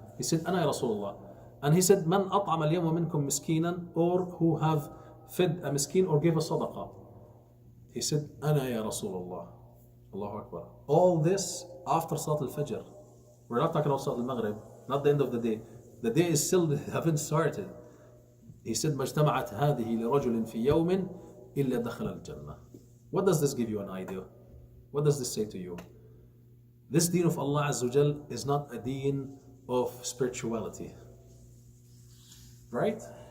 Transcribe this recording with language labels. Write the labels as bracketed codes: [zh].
[en] He said, Ana ya Rasulullah. And he said, [ar] Man at'ama al-yawma minkum miskinan, [en] or who have fed a miskin or gave a sadaqah. He said, [ar] Ana ya Rasulullah. [en] Allahu Akbar. All this after Salat al-Fajr. We're not talking about Salat al-Maghrib, not the end of the day. The day is still haven't started. He said, [ar] ما اجتمعت هذه لرجل في يوم إلا دخل الجنة. [en] What does this give you an idea? What does this say to you? This deen of Allah Azza wa Jal is not a deen of spirituality. Right?